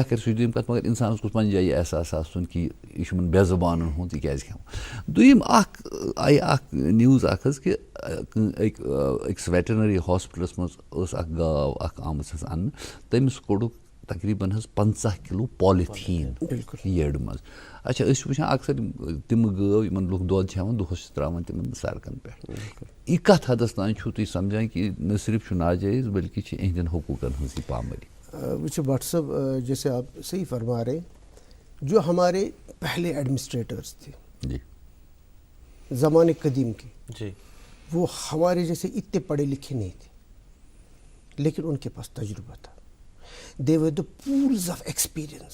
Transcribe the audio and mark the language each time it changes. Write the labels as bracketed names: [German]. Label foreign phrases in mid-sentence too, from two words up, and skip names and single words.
[Kashmiri] کرِ سُہ چھِ دوٚیِم کتھ مگر انسانس گوٚژھ پننہِ جایہِ احساس آسُن کہِ یہِ چھُ یِمن بے زبانن ہُنٛد یہِ کیازِ کھٮ۪مو دوٚیِم اکھ آیہِ اکھ نِوٕز اکھ حظ کہِ أکِس [English] veterinary hospitals [Kashmiri] منٛز ٲس اکھ گاو اکھ آمٕژ حظ اننہٕ تٔمِس کوٚڑُکھ تقریٖبن حظ 50 کِلوٗ پالِتھیٖن یٔڈ منٛز اچھا أسۍ چھِ وٕچھان اکثر تِم گٲو یِمن لُکھ دۄد چھِ ہٮ۪وان دۄہس چھِ ترٛاوان تِمن سڑکن پٮ۪ٹھ یہِ کتھ حدس تام چھُو تُہۍ سمجھان کہِ نہ صرف چھُ ناجٲیز بلکہ چھِ یِہنٛدٮ۪ن حقوٗقن ہٕنٛز یہِ پامٲلی [Urdu] وچھو بٹ صاحب جیسے آپ صحیح فرما رہے جو ہمارے پہلے ایڈمنسٹریٹرس تھے جی زمانے قدیم کے جی وہ ہمارے جیسے اتنے پڑھے لکھے نہیں تھے لیکن ان کے پاس تجربہ تھا [English] they were the pools of experience